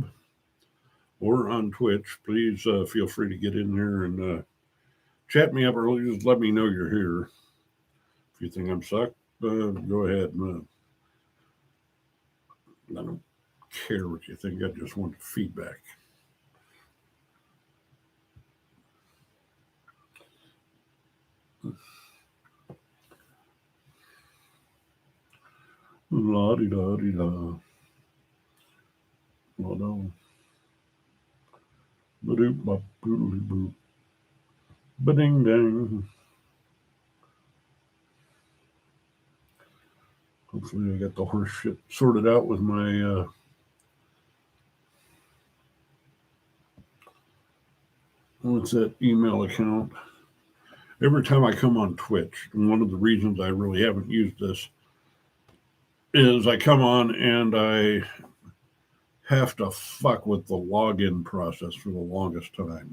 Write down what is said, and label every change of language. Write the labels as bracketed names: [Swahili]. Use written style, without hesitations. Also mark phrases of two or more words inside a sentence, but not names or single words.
[English] or on Twitch, please feel free to get in there and chat me up, or just let me know you're here. If you think I'm suck, go ahead. I don't care what you think. I just want feedback. La di da di da. Oh no. Ba-doop bop boodly boop. Ba-ding dang. Hopefully I got the horse shit sorted out with my what's that email account? Every time I come on Twitch, and one of the reasons I really haven't used this is I come on and I have to fuck with the login process for the longest time.